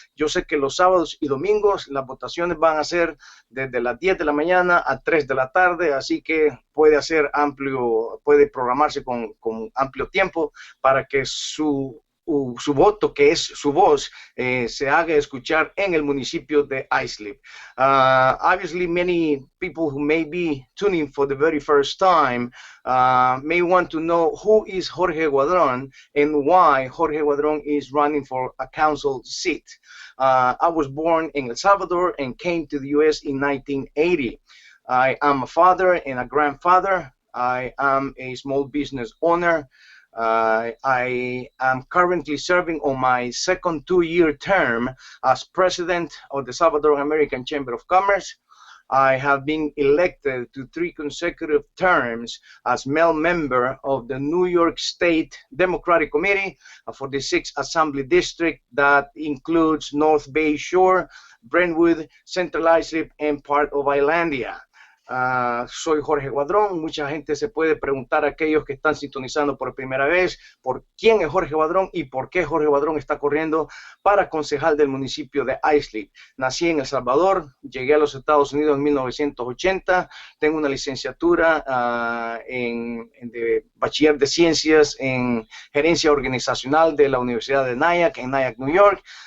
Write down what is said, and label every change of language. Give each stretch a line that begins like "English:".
Spanish: Yo sé que los sábados y domingos las votaciones van a ser desde las 10 de la mañana a 3 de la tarde, así que puede hacer puede programarse con amplio tiempo para que su voto, que es su voz, se haga escuchar en el municipio de Islip.
English: Obviously, many people who may be tuning for the very first time may want to know who is Jorge Guadron and why Jorge Guadron is running for a council seat. I was born in El Salvador and came to the U.S. in 1980. I am a father and a grandfather. I am a small business owner. I am currently serving on my second two-year term as president of the Salvadoran American Chamber of Commerce. I have been elected to 3 consecutive terms as male member of the New York State Democratic Committee for the 6th Assembly District that includes North Bay Shore, Brentwood, Central Islip, and part of Islandia.
Spanish: Soy Jorge Guadron. Mucha gente se puede preguntar, aquellos que están sintonizando por primera vez, por quién es Jorge Guadron y por qué Jorge Guadron está corriendo para concejal del municipio de Islip. Nací en El Salvador, llegué a los Estados Unidos en 1980, tengo una licenciatura de bachiller de ciencias en gerencia organizacional de la Universidad de Nyack, en Nyack, New York.